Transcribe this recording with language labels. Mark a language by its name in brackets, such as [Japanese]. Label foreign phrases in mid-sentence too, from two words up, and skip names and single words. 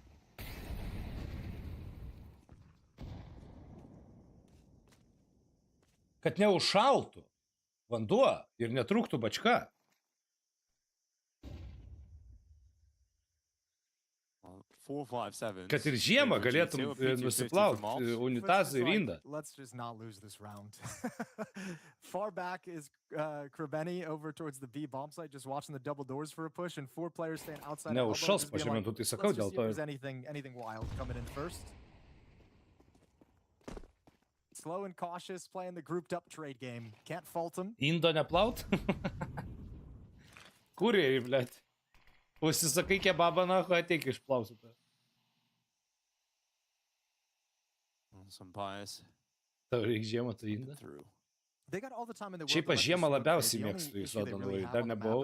[Lithuanian] Kad neužšaltų vanduo ir netrūktų bačka. Kad ir žiemą galėtum nusiplauti unitazą ir indą. [English] Let's just not lose this round. Far back is Krabeni over towards the B bomb site, just watching the double doors for a push, and 4 players staying outside. [Lithuanian] Neužšals pažiūrėjau, tu tai sakau dėl to. [English] Anything wild coming in first. Slow and cautious, playing the grouped up trade game. Can't fault him. [Lithuanian] Indo neplaut? Kurjeriai, blėt. Užsisakai kebabą, na, ateik išplausiu. Tau reikia žiemą tą indą? Šiaip aš žiemą labiausiai mėgstu į sodą nuvaryti, dar nebuvau.